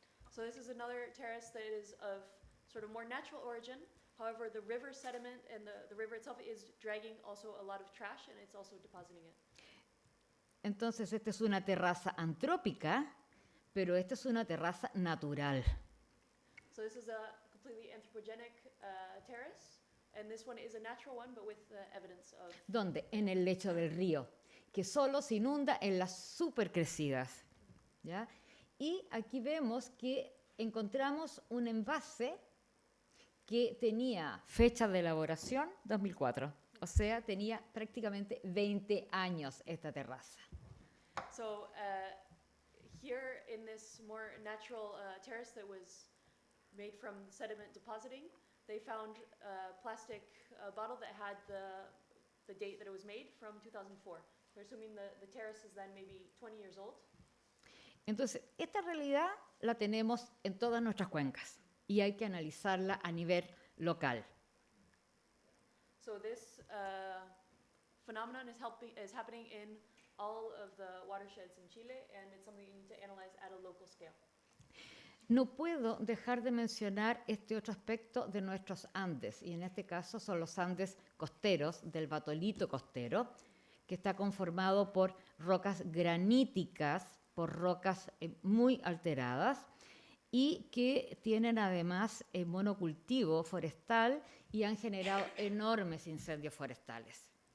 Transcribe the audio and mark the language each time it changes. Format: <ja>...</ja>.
<en>So this is another terrace that is of sort of more natural origin. However, the river sediment and the river itself is dragging also a lot of trash, and it's also depositing it.</en> <es>Entonces, esta es una terraza antrópica, pero esta es una terraza natural.</es> <en>So this is a completely anthropogenic terrace, and this one is a natural one, but with evidence of...</en> <es>¿Dónde? En el lecho del río, que solo se inunda en las supercrecidas, ¿ya? Y aquí vemos que encontramos un envase que tenía fecha de elaboración 2004, o sea, tenía prácticamente 20 años esta terraza.</es> <en>So here in this more natural terrace that was made from sediment depositing, they found a plastic bottle that had the date that it was made from 2004. They're assuming the terrace is then maybe 20 years old.</en> <es>Entonces, esta realidad la tenemos en todas nuestras cuencas y hay que analizarla a nivel local.</es> <en>So this phenomenon is happening in all of the watersheds in Chile, and it's something you need to analyze at a local scale.</en> <es>No puedo dejar de mencionar este otro aspecto de nuestros Andes, y en este caso son los Andes costeros, del batolito costero, que está conformado por rocas graníticas, por rocas muy alteradas, y que tienen además monocultivo forestal y han generado enormes incendios forestales.</es>